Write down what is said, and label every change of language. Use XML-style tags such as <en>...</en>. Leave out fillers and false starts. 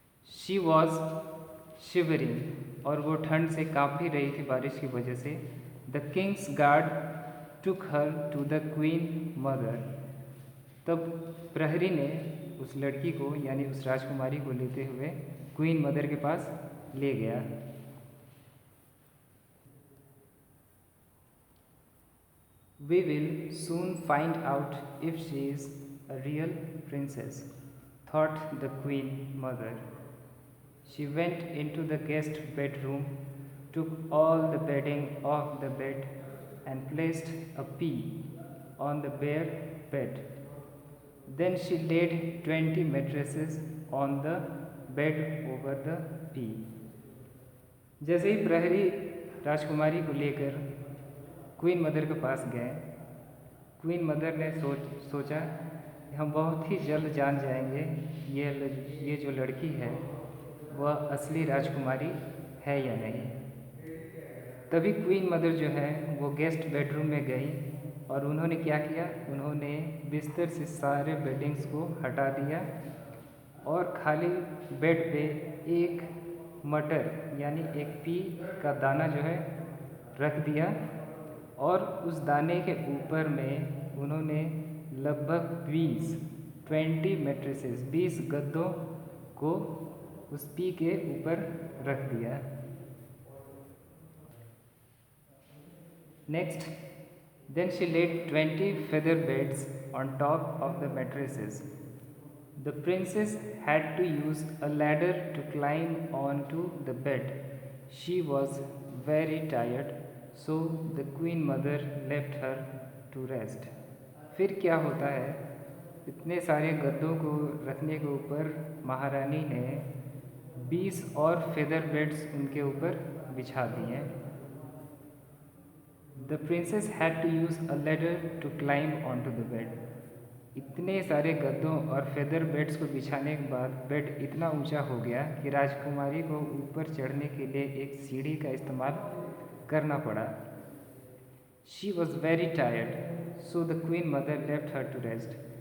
<en>she was shivering,</en> <hi>और वो ठंड से काँप भी रही थी बारिश की वजह से.</hi> <en>The king's guard took her to the queen mother.</en> <hi>तब प्रहरी ने उस लड़की को यानी उस राजकुमारी को लेते हुए क्वीन मदर के पास ले गया.</hi> <en>We will soon find out if she is a real princess, thought the queen mother. She went into the guest bedroom, took all the bedding off the bed, and placed a pea on the bare bed. Then she laid 20 mattresses on the bed over the pea.</en> <hi>जैसे ही प्रहरी राजकुमारी को लेकर queen mother के पास गए, queen mother ने सोचा कि हम बहुत ही जल्द जान जाएंगे ये जो लड़की है वह असली राजकुमारी है या नहीं. तभी क्वीन मदर जो है वो गेस्ट बेडरूम में गई और उन्होंने क्या किया, उन्होंने बिस्तर से सारे बेडिंग्स को हटा दिया और खाली बेड पे एक मटर यानी एक पी का दाना जो है रख दिया और उस दाने के ऊपर में उन्होंने लगभग 20 मैट्रेसेस 20 गद्दों को उस पी के ऊपर रख दिया।</hi> <en>Next, then she laid 20 feather beds on top of the mattresses. The princess had to use a ladder to climb onto the bed. She was very tired, so the queen mother left her to rest.</en> <hi>फिर क्या होता है, इतने सारे गद्दों को रखने के ऊपर महारानी ने 20 और फेदर बेड्स उनके ऊपर बिछा दिए।</hi> <en>The princess had to use a ladder to climb onto the bed.</en> <hi>इतने सारे गद्दों और फेदर बेड्स को बिछाने के बाद बेड इतना ऊंचा हो गया कि राजकुमारी को ऊपर चढ़ने के लिए एक सीढ़ी का इस्तेमाल करना पड़ा।</hi> <en>She was very tired, so the queen mother left her to rest.</en>